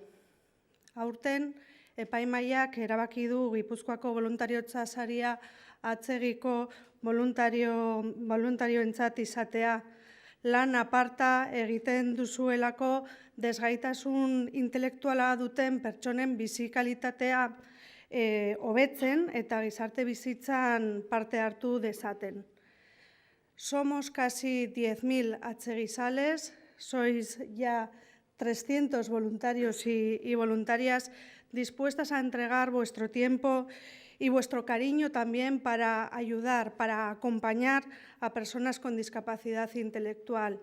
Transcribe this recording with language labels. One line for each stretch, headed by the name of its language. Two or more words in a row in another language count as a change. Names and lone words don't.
Basque: Aurten epaimaiak erabaki du Gipuzkoako voluntariotza saria atzegiko voluntarioentzat izatea, lan aparta egiten duzuelako desgaitasun intelektuala duten pertsonen bizikalitatea hobetzen eta gizarte bizitzan parte hartu dezaten.
Spanish: Somos casi 10.000 atzegizales, sois ya 300 voluntarios y voluntarias dispuestas a entregar vuestro tiempo y vuestro cariño también para ayudar, para acompañar a personas con discapacidad intelectual.